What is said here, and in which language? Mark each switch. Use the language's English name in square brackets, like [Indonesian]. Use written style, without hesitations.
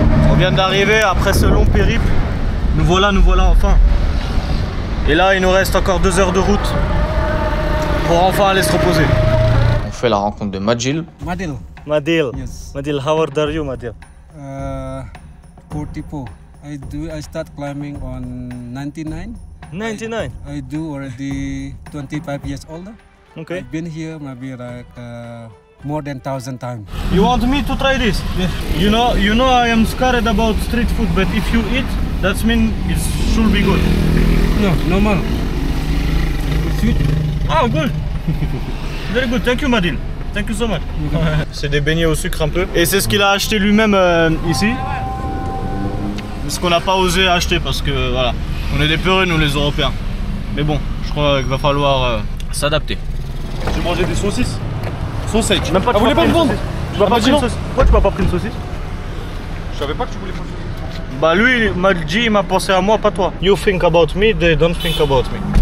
[French] On vient d'arriver après ce long périple. Nous voilà enfin. Et là, il nous reste encore 2 heures de route pour enfin aller se reposer. On fait la rencontre de Madil. Madil. Madil. [English] Yes. Madil, how old are you, Madil? 44. I start climbing on 99. 99. I do already 25 years older. Okay. I've been here maybe like more than 1,000 times. You want me to try this? Yes. You know I am scared about street food, but if you eat, that means it should be good. No, normal. Sweet. Oh, good. Very good. Thank you, Madil. Thank you so much. [French] C'est des beignets au sucre un peu. Et c'est ce qu'il a acheté lui-même ici. Ce qu'on n'a pas osé acheter parce que voilà, on est des peureux nous les Européens. Mais bon, je crois qu'il va falloir s'adapter. J'ai mangé des saucisses. [English] Sausage. [French] Même pas, vous voulez pas me vendre? Tu m'as pas pris une saucisse. Pourquoi tu m'as pas pris une saucisse? Je savais pas que tu voulais pas. Bah lui, Madji, il m'a pensé à moi, pas toi. [English] You think about me, they don't think about me.